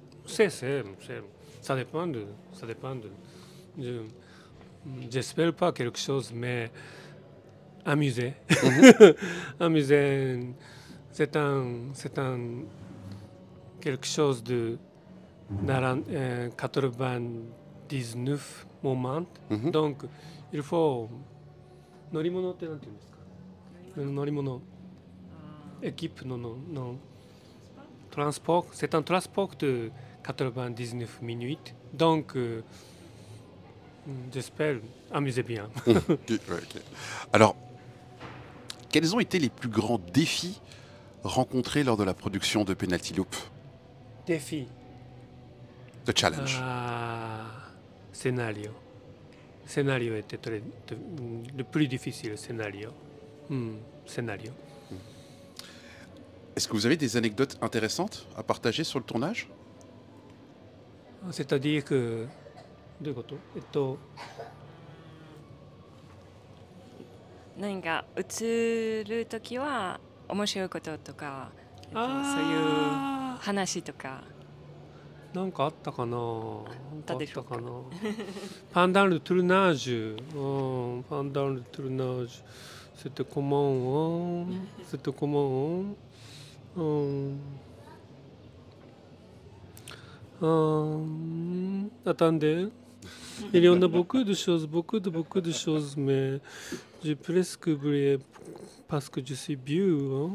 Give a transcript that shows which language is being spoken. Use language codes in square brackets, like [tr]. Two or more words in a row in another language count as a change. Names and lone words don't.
[fr] Ça dépend de j'espère pas quelque chose, mais amusé. Amusé, c'est un quelque chose de 99 moments. Donc, il faut [ja] 乗り物ってなんて言うんですか？ [fr] 乗り物。équipe non transport, c'est un transport de 99 minutes, donc j'espère amuser bien. Ok. Alors, quels ont été les plus grands défis rencontrés lors de la production de Penalty Loop? Défi. [en] The challenge. [fr] Scénario. Scénario était le plus difficile scénario. Scénario. Est-ce que vous avez des anecdotes intéressantes à partager sur le tournage? C'est-à-dire que... [ja] どういうこと？何か映るときは面白いこととか、そういう話とか。なんかあったかな？たでしょうか。 [fr] Pendant le tournage, pendant le tournage, c'était comment? C'était comment? Attendez, il y en a beaucoup de choses, beaucoup de choses, mais j'ai presque oublié parce que je suis vieux.